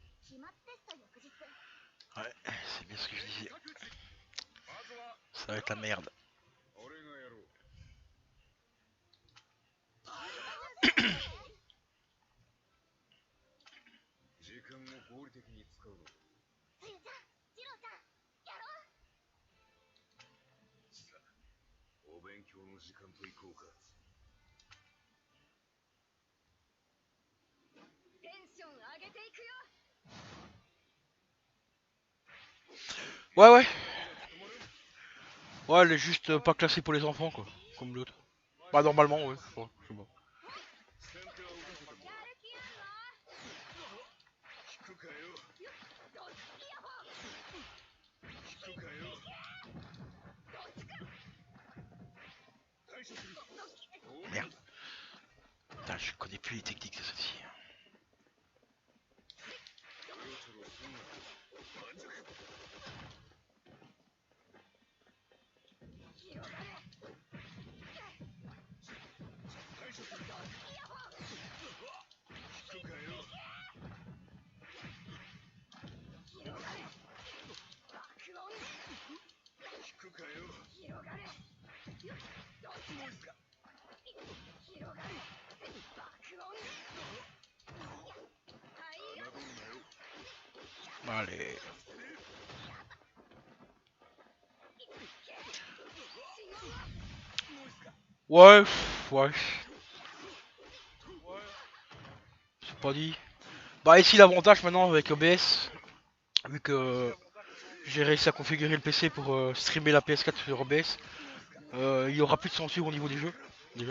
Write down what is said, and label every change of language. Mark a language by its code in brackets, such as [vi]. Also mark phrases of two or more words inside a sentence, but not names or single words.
[fr] Ouais, c'est bien ce que je disais. Ça va être la merde. [ja] 俺がやろう。時間を合理的に使うのだ。つゆちゃん、ジローちゃん、やろう。さあ、お勉強の時間といこうか。テンション上げていくよ。 [fr] Ouais, ouais. Ouais, elle est juste pas classée pour les enfants, quoi. Comme l'autre. Bah, normalement, ouais. Je sais pas. [ja] 先手は打たせてもらう。やる気あんの？聞くかよ。どっちイヤホン。聞くかよ。対処する。 [fr] Merde. Putain, je connais plus les techniques de celle-ci. [ja] ちょろちょろすんな。盤石。対処する。聞くかよ。 聞くかよ。広がれ。どっちですか。広がれ。爆音。はいよ。侮んなよ。 [fr] Allez. Ouais, ouais. C'est pas dit. Bah, ici, l'avantage maintenant avec OBS, vu que j'ai réussi à configurer le PC pour streamer la PS4 sur OBS, il y aura plus de censure au niveau des jeux, déjà.